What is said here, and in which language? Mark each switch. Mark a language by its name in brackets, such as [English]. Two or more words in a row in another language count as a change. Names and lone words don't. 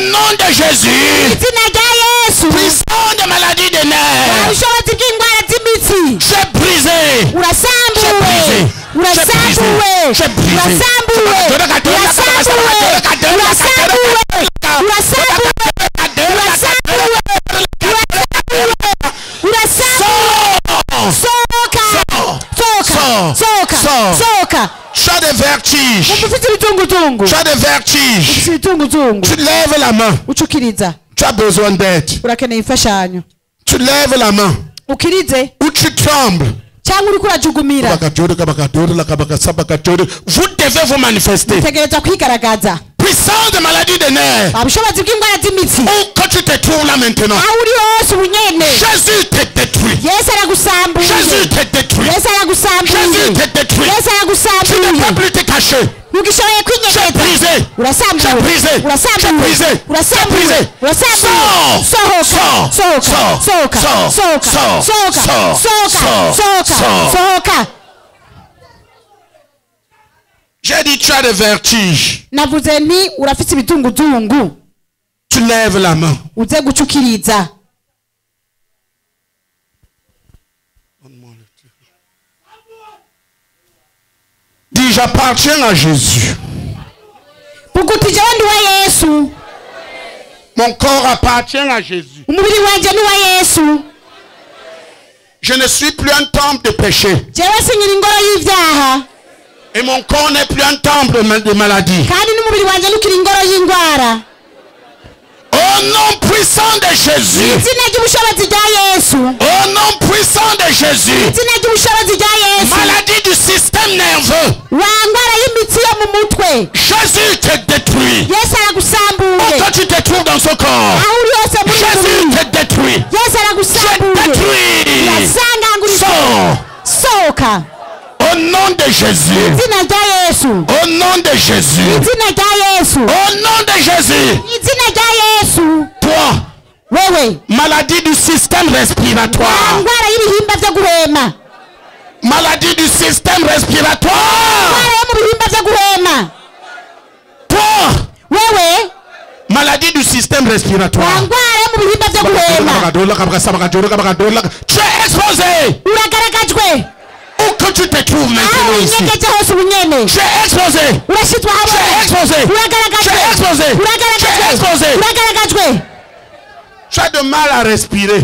[French] de Jésus. [Rundi] izina rya yesu [French] Puissant de maladie des nerfs. [Rundi] ubushobozi bw'indwara z'imitsi [French] J'ai brisé. [Rundi] urasambuwe [French] J'ai brisé. [Rundi] urasambuwe sohoka [French] Tu as des vertiges. [Rundi] ufite ibitungutungu [French] Tu as des vertiges. [Rundi] ufite ibitungutungu [French] Tu lèves la main. [Rundi] ucukiriza [French] Tu as besoin d'aide. [Rundi] urakeneye imfashanyo [French] Tu lèves la main. [Rundi] ukirize [French] Ou tu trembles. [Rundi] cyangwa uriko urajugumira [French] Vous devez vous manifester. [Rundi] utegereza kwigaragaza [French] Puissant de maladie des nerfs. [Rundi] ubushobozi bw'indwara z'imitsi [French] Où que tu te trouves là maintenant. [Rundi] aho uri hose ubunyene [French] Jésus te détruit. [Rundi] yesu aragusambuye [French] Jésus te détruit. [Rundi] yesu aragusambuye [French] Jésus te détruit. [Rundi] yesu [French] Tu ne [Rundi] aragusambuye [French] peux plus te cacher. [Rundi] ntugishoboye [French] J'ai [Rundi] kwinyegeza [French] brisé. J'ai [Rundi] urasambuwe [French] brisé. J'ai [Rundi] urasambuwe [French] brisé. [Rundi] urasambuwe [French] J'ai brisé. [Rundi] urasambuwe [French] Sors. [Rundi] sohoka [French] Sors. [Rundi] sohoka [French] Sors. [Rundi] sohoka [French] Sors. [Rundi] sohoka [French] Sors. [Rundi] sohoka [French] Sors. [Rundi] sohoka [French] Sors. [Rundi] sohoka [French] J'ai dit tu as des vertiges. [Rundi] navuze nti urafite ibitungutungu [French] Tu lèves la main. [Rundi] uze gucukiriza [French] Dis j'appartiens à Jésus. [Rundi] vuga uti jewe ndi wa yesu [French] Mon corps appartient à Jésus. [Rundi] umubiri wanje ni wa yesu [French] Je ne suis plus un temple de péché. [Rundi] jewe sinyira ingoro y'ivyaha [French] Et mon corps n'est plus un temple de maladie. [Rundi] kandi n'umubiri wanje ntukiri ingoro y'indwara [French] Au nom puissant de Jésus. [Rundi] izina ry'ubushobozi rya yesu [French] Au nom puissant de Jésus. [Rundi] izina ry'ubushobozi rya yesu [French] Maladie du système nerveux. [Rundi] wa ndwara y'imitsi yo mu mutwe [French] Jésus te détruit. [Rundi] yesu aragusambuye [French] Quand tu te trouves dans ce corps. [Rundi] aho uri hose muri uyu [French] Jésus [Rundi] mubiri [French] te détruit. [Rundi] yesu [French] Je [Rundi] aragusambuye [French] détruis. [Rundi] urasangangurika [French] Sors. [Rundi] sohoka [French] Au nom de Jésus. [Rundi] izina rya yesu [French] Au nom de Jésus. [Rundi] izina rya yesu [French] Au nom de Jésus. [Rundi] izina rya yesu [French] Toi, [Rundi] wewe [French] maladie du système [Rundi] wa [French] respiratoire. [Rundi] ndwara y'ibihimba vyo guhema [French] Maladie du système respiratoire. [Rundi] ndwara yo mu bihimba vyo guhema [French] Toi, [Rundi] wewe [French] maladie du système [Rundi] wa [French] respiratoire. [Rundi] ndwara yo mu bihimba vyo guhema [French] Tu es exposé. [Rundi] uragaragajwe [French] Où que tu te trouves [Rundi] aho [French] maintenant ici. [Rundi] winyegeje hose ubunyene [French] Tu es exposé. [Rundi] urashitwa [French] Tu es exposé. [Rundi] hamwe [French] Tu [Rundi] uragaragajwe [French] es exposé. Tu es [Rundi] uragaragajwe [French] exposé. [Rundi] uragaragajwe [French] Tu as de mal à respirer.